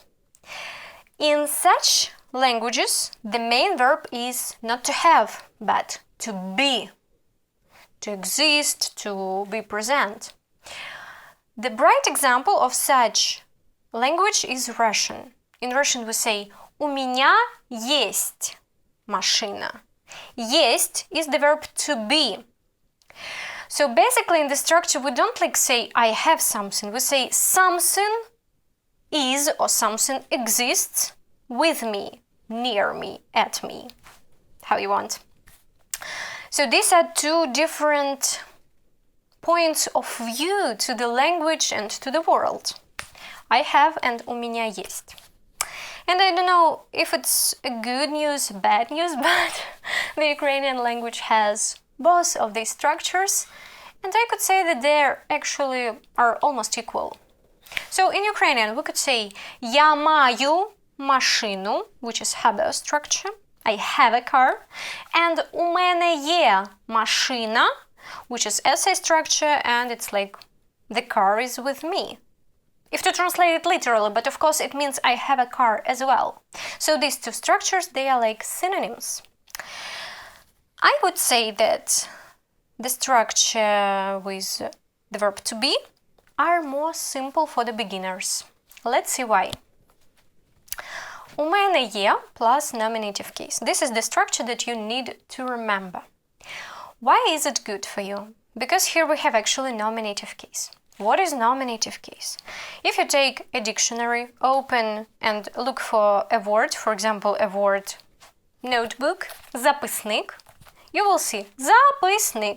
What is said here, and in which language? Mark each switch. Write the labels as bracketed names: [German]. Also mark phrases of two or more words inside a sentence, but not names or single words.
[English] In such languages, the main verb is not to have, but to be, to exist, to be present. The bright example of such language is Russian. In Russian we say, [Russian] у меня есть машина. [English] Есть is the verb to be. So basically in the structure we don't say I have something. We say something is or something exists with me, near me, at me, how you want. So these are two different points of view to the language and to the world. I have and [Russian] у меня есть. [English] And I don't know if it's a good news, bad news, but the Ukrainian language has both of these structures, and I could say that they actually are almost equal. So in Ukrainian we could say [Ukrainian] я маю машину, [English] which is habeo structure, I have a car, and [Ukrainian] у мене є машина, [English] which is esse structure, and it's like the car is with me. If to translate it literally, but of course it means I have a car as well. So these two structures, they are like synonyms. I would say that the structure with the verb to be are more simple for the beginners. Let's see why. [Ukrainian] У мене є [English] plus nominative case. This is the structure that you need to remember. Why is it good for you? Because here we have actually nominative case. What is nominative case? If you take a dictionary, open and look for a word, for example, a word notebook, записник, you will see записник.